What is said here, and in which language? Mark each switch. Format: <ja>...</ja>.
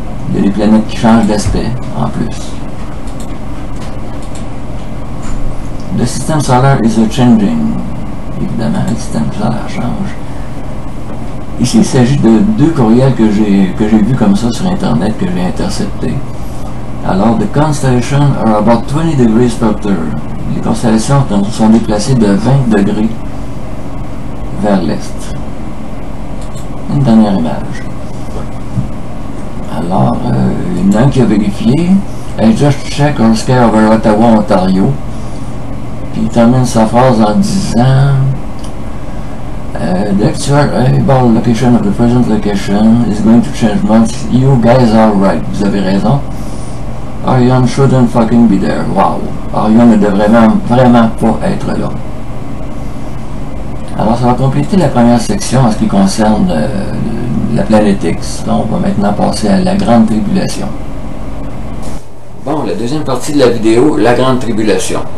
<fr>Il y a des planètes qui changent d'aspect en plus. Le système solaire</fr> <en>is a changing.</en> <fr>Évidemment, le système solaire change. Ici, il s'agit de deux courriels que j'ai vus comme ça sur Internet, que j'ai interceptés.</fr> <en>Alors, the constellations are about 20 degrees further.</en> <fr>Les constellations sont déplacées de 20 degrés vers l'est. Une dernière image. Alors, il y en a un qui a vérifié.</fr> <en>I just checked on sky over Ottawa, Ontario.</en> <fr>Puis il termine sa phrase en disant</fr> <en>the actual location of the present location is going to change much. You guys are right.</en> <fr>Vous avez raison.</fr> <en>Orion shouldn't fucking be there. Wow.</en> <fr>Orion ne devrait vraiment pas être là. Alors ça va compléter la première section en ce qui concerne la planète X. On va maintenant passer à la Grande Tribulation. Bon, la deuxième partie de la vidéo, la Grande Tribulation.</fr>